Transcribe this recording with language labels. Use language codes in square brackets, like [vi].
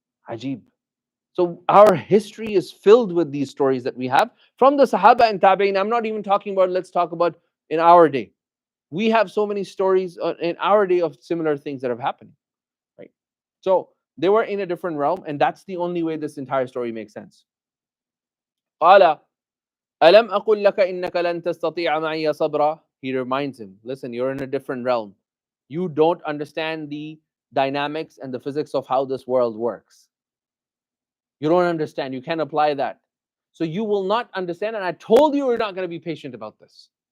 [en] Ajib. So our history is filled with these stories that we have from the Sahaba and Tabi'in. I'm not even talking about, let's talk about in our day. We have so many stories in our day of similar things that have happened. Right? So they were in a different realm, and that's the only way this entire story makes sense. [ar] قال ألم أقل لك إنك لن تستطيع معي صبرا. [en] He reminds him, listen, you're in a different realm. You don't understand the dynamics and the physics of how this world works. You don't understand. You can't apply that. So you will not understand. And I told you we're not going to be patient about this.